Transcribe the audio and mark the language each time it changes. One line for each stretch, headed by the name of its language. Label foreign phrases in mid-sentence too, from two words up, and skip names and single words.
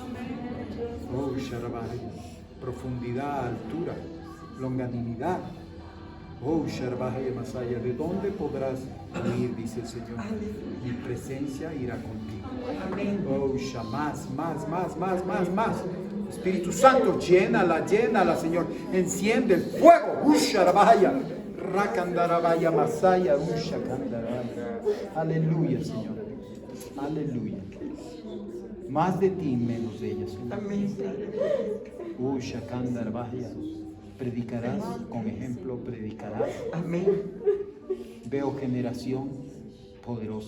Spanish: Oh, Sharabahaya, profundidad, altura, longanimidad. Oh, Sharabahaya Masaya, ¿de dónde podrás huir? Dice el Señor. Mi presencia irá contigo. Amén. Oh, más, más. Espíritu Santo, llénala, Señor. Enciende el fuego. Sharabahaya. Rakandarabaya Masaya. Ushakandarabaya. Aleluya, Señor. Aleluya. Más de ti, menos de ella, Señor. Amén. Ushakandarabaya. Predicarás con ejemplo, predicarás. Amén. Veo generación poderosa.